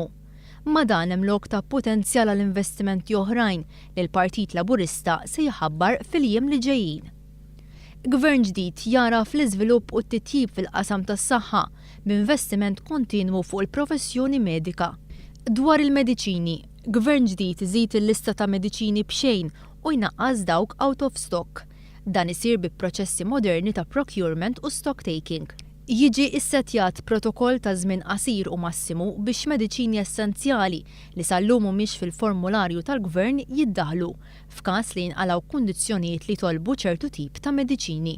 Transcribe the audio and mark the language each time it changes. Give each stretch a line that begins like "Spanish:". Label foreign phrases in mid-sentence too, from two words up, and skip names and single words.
Maltese: Ma dan hemm lok ta' potenzjal għal investimenti oħrajn li l-Partit Laburista se jħabbar fil-jiem li ġejjin. Gvern ġdid jara fl-iżvilupp u t-titjib fil-qasam tas-saħħa b'investiment kontinwu fuq il-professjoni medika. Dwar il-mediċini, gvern ġdid iżid il-lista ta' mediċini b'xejn u jnaqqas dawk
English: out of stock.
Maltese: Dan isir bi proċessi moderni ta' procurement u
English: stock taking.
Maltese: Jiġi issettjat protokoll ta' żmien qasir u massimu biex mediċini essenzjali li sallum mhumiex fil-formularju tal-Gvern jiddaħlu f'każ li jinqalgħu kundizzjonijiet li jtolbu ċertu tip ta' mediċini.